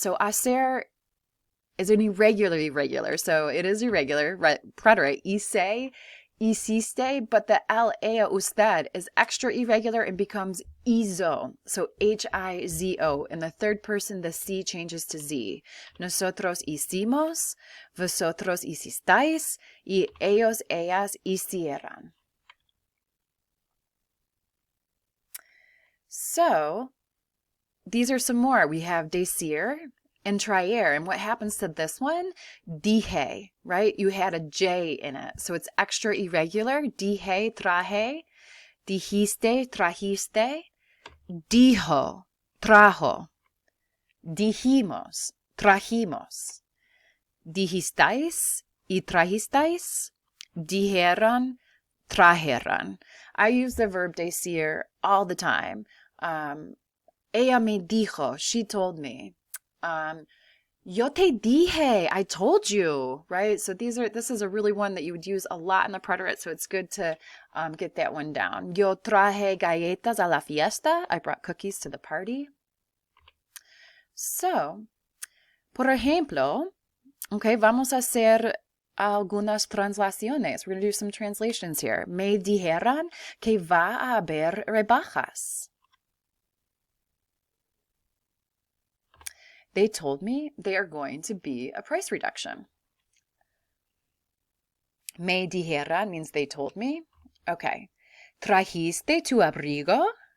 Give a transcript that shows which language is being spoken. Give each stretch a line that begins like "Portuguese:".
English: So hacer is an irregular. So it is irregular, right? Preterite, hice, hiciste, but the ea usted is extra irregular and becomes hizo.
Spanish: So Hizo.
English: In the third person, the C changes to Z.
Spanish: Nosotros hicimos, vosotros hicisteis, y ellos, ellas hicieran.
English: So these are some more. We have decir and traer. And what happens to this one? Dije, right? You had a J in it. So it's extra irregular.
Spanish: Dije, traje. Dijiste, trajiste. Dijo, trajo. Dijimos, trajimos. Dijisteis y trajisteis. Dijeron, trajeron.
English: I use the verb decir all the time.
Spanish: Ella me dijo,
English: she told me.
Spanish: Yo te dije,
English: I told you, right? So this is a really one that you would use a lot in the preterite, so it's good to get that one down.
Spanish: Yo traje galletas a la fiesta.
English: I brought cookies to the party.
Spanish: So, por ejemplo, okay, vamos a hacer algunas translaciones.
English: We're going to do some translations here.
Spanish: Me dijeron que va a haber rebajas.
English: They told me they are going to be a price reduction. Me dijeron means they told me. Okay.
Spanish: ¿Trajiste tu abrigo?